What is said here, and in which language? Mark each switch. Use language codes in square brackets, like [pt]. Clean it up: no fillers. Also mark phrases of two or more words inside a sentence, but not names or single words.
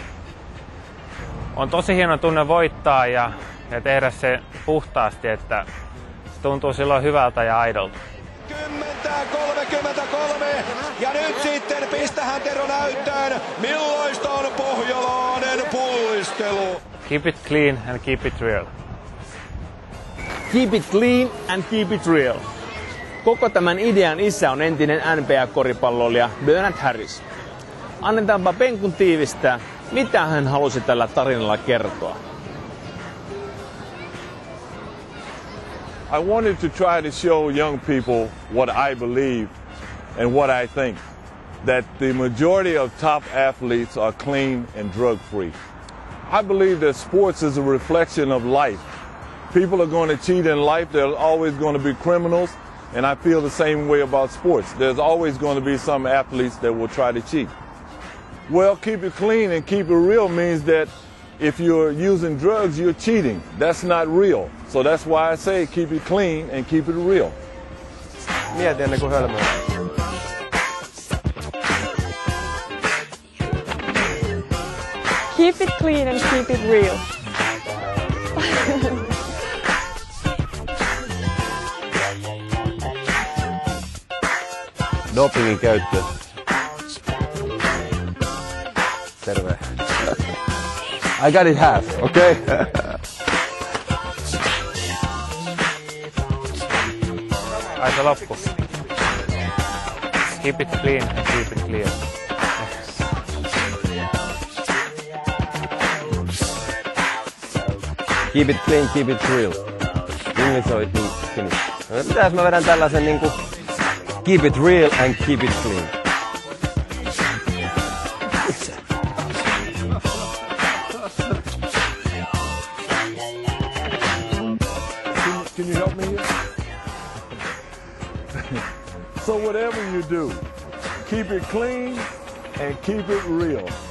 [fi] On tosi hieno tunne voittaa ja tehdä se puhtaasti, että se tuntuu silloin hyvältä ja aidolta. 10:33 ja nyt sitten pistähän Tero näyttöön, millaista on pohjalainen pullistelu. [en] Keep it clean and keep it real. Keep it clean and keep it real. [fi] Koko tämän idean isä on entinen NBA-koripalloilija Bernard Harris. Annetaanpa penkun tiivistää, mitä hän halusi tällä tarinalla kertoa. [en] I wanted to try to show young people what I believe and what I think. That the majority of top athletes are clean and drug-free. I believe that sports is a reflection of life. People are going to cheat in life. There's always going to be criminals. And I feel the same way about sports. There's always going to be some athletes that will try to cheat. Well, keep it clean and keep it real means that If you're using drugs, you're cheating. That's not real. So that's why I say keep it clean and keep it real. [fi] Mieti ennen kuin hölmöä. [en] Keep it clean and keep it real. [fi] Dopingin käyttö. Terve. [en] I got it half, okay? [fi] Ai se loppu. [en] Keep it clean and keep it clear. Keep it clean, keep it real. English or Finnish. [fi] Mitäs mä vedän tällaisen niinku [en] keep it real and keep it clean. Can you help me here? So whatever you do, keep it clean and keep it real.